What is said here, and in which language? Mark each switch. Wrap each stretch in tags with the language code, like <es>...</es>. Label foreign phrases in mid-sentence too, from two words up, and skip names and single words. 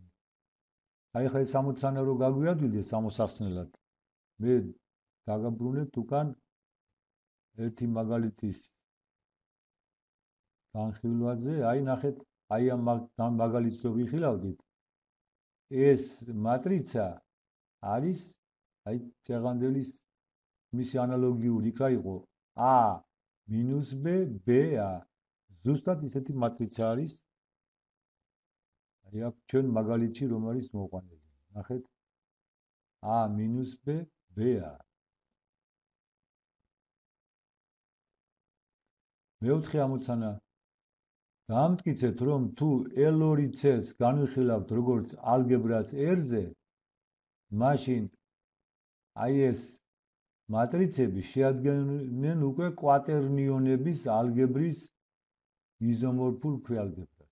<ka>აი ხა ეს ამოცანა რო გაგვიადვილდეს ამოსახსნელად, მე დაგაბრუნებთ უკან ერთი მაგალითის განხილვაზე. აი ნახეთ, აი ამ მაგალითს რო ვიხილავდით, ეს მატრიცა არის აი წეღანდელის მისი ანალოგიური იქ რა იყო</ka> <en>a minus b</en> <ka>b-ა ზუსტად ისეთი მატრიცა არის აი აქ ჩვენ მაგალითში რომ არის მოყვანილი ნახეთ</ka> <en>a minus b</en> <ka>b-ა მეოთხე ამოცანა დაამტკიცეთ რომ თუ L2C-ს განვიხილავთ როგორც ალგებრას R-ზე მაშინ აი ეს მატრიცები შეადგენენ უკვე კვატერნიონების ალგებრის იზომორფულ ქვეალგებრას.</ka>